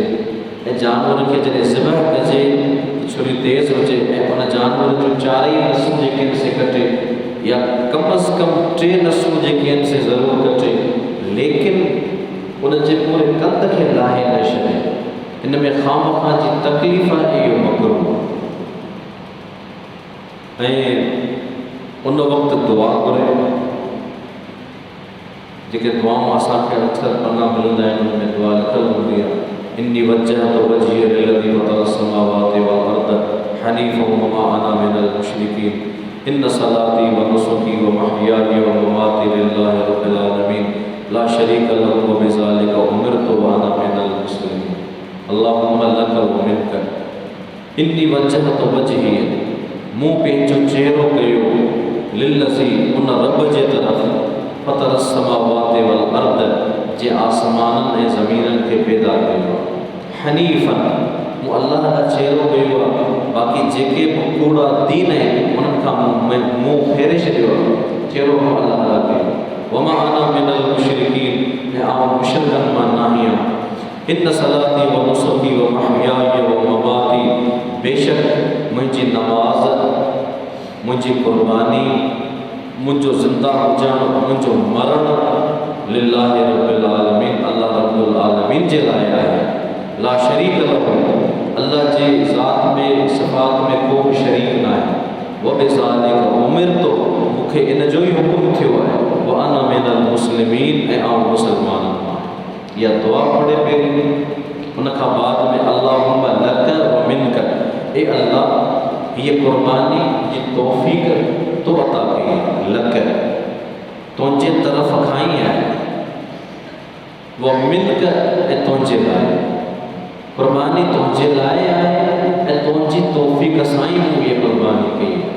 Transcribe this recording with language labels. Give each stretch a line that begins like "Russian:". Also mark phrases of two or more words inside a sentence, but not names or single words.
Sindhi: ऐं जानवर खे जॾहिं ज़बह कजे छुरी तेज़ हुजे ऐं उन जानवर जूं 4 नसूं जेके आहिनि से कटे, या कम अज़ कम 3 नसूं जेके आहिनि से ज़रूरु कटे, लेकिन उन जे पूरे कंध खे लाहे न छॾे। इन में ख़ामख़ा जी तकलीफ़ आहे, इहो मकरूह। ऐं उन वक़्तु दुआ घुरे, जेके दुआऊं असांखे अक्सर पना मिलंदा आहिनि, उन में दुआ लिखियलु हूंदी आहे,
Arabic: إني وجهت وجهي للذي فطر السماوات والأرض حنيفا وما أنا من المشركين إن صلاتي ونسكي ومحياي ومماتي لله رب العالمين لا شريك له وبذلك أمرت وأنا من المسلمين اللهم لك ومنك إني وجهت وجهي,
Sindhi: मूं पंहिंजो चहिरो कयो लिल्लज़ी उन रब जे तरफ़
Arabic: فطر السماوات والأرض,
Sindhi: जे आसमाननि ऐं ज़मीननि खे पैदा कयो, हनीफ़न, मूं अल्लाह जा चहिरो कयो आहे। बाक़ी जेके बि कूड़ा दीन आहिनि उन्हनि खां मुंहुं फेरे छॾियो आहे, चहिरो अल्लाह जा कयो।
Arabic: وما أنا من المشركين,
Sindhi: ऐं आउं मुशरिकनि मां न आहियां।
Arabic: إن صلاتي ونسكي ومحياي ومماتي,
Sindhi: बेशक मुंहिंजी नमाज़, मुंहिंजी क़ुर्बानी, मुंहिंजो ज़िंदा हुजणु, मुंहिंजो मरणु
Arabic: لله رب العالمين, الله رب العالمين
Sindhi: जे लाइ आहे।
Arabic: لا شريك له,
Sindhi: अल्लाह जे ज़ात में सिफ़ात में को बि शरीक न आहे।
Arabic: وبذلك أمرت,
Sindhi: मूंखे इन जो ई हुकुम थियो आहे।
Arabic: وأنا من المسلمين,
Sindhi: ऐं आउं मुसलमाननि मां। इहा दुआ पढ़े पहिरीं, उन खां बाद में
Arabic: اللهم لك ومنك,
Sindhi: ए अल्लाह हीअ क़ुर्बानी जी तौफ़ीक़ तो अता कई, लक तुंहिंजे तरफ़ खां ई आहे, वो मिल्क ऐं तुंहिंजे लाइ। कुर्बानी तुझे लाए आए तुझी तौफीक सां ई मूं ये कुर्बानी कई।